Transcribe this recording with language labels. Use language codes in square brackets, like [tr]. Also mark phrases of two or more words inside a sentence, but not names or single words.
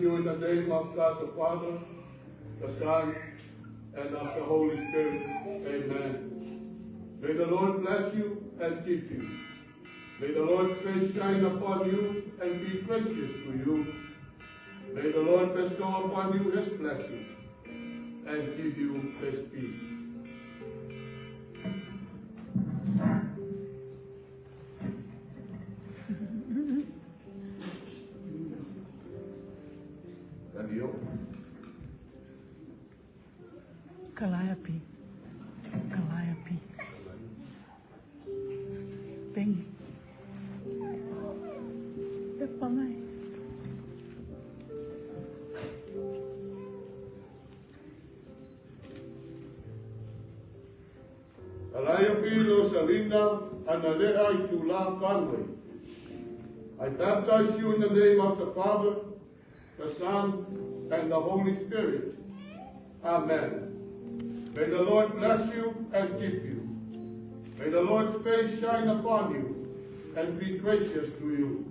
[en] you in the name of God the Father, the Son, and of the Holy Spirit. Amen. May the Lord bless you and keep you. May the Lord's face shine upon you and be gracious to you. May the Lord bestow upon you his blessings and give you his peace. Calliope. Pengi. Pangai. Calliope Rosalinda Analea Itula Conway. I baptize you in the name of the Father, the Son, and the Holy Spirit. Amen. May the Lord bless you and keep you. May the Lord's face shine upon you and be gracious to you.